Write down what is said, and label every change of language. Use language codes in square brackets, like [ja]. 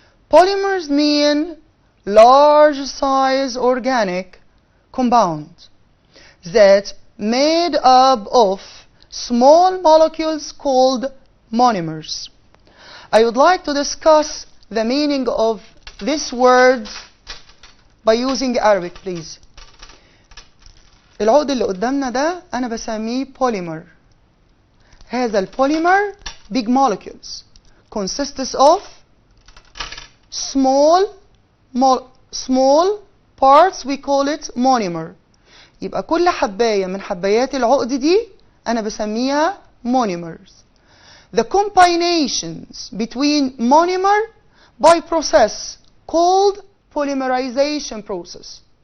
[en] Polymers mean large size organic compound that made up of small molecules called monomers. I would like to discuss the meaning of this word by using Arabic, please. [ar] العقد اللي قدامنا ده أنا بسميه polymer. هذا البوليمر [en] big molecules consists of small parts, we call it monomer. [ar] يبقى كل حباية من حبايات العقد دي أنا بسميها monomers. [en] The combinations between monomer by process called polymerization process.